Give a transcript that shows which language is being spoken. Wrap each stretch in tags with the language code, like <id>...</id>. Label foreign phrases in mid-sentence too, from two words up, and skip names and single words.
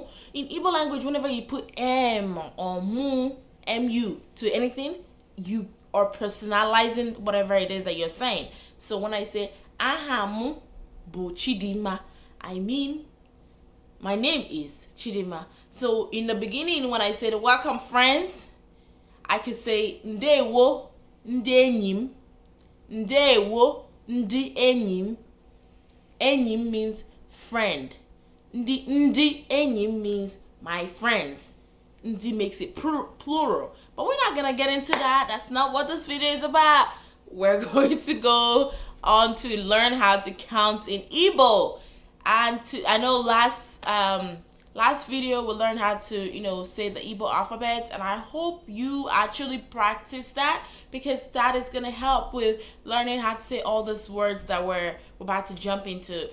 <en>In Igbo language, whenever you put M or mu to anything, you are personalizing whatever it is that you're saying. So when I say</en> <ig>Ahamu bo</ig> <en>Chidima, I mean my name is Chidima. So in the beginning, when I said welcome friends, I could say</en> <ig>Ndewo ndi enyim. Ndewo ndi enyim.</ig> <en>Enyim means friend.</en> <ig>Ndi enyim</ig> <en>means my friends. Ndi makes it plural. But we're not gonna get into that. That's not what this video is about. We're going to go on to learn how to count in Igbo. And I know last video we learned how to say the Igbo alphabet, and I hope you actually practice that, because that is gonna help with learning how to say all these words that we're about to jump into.</en>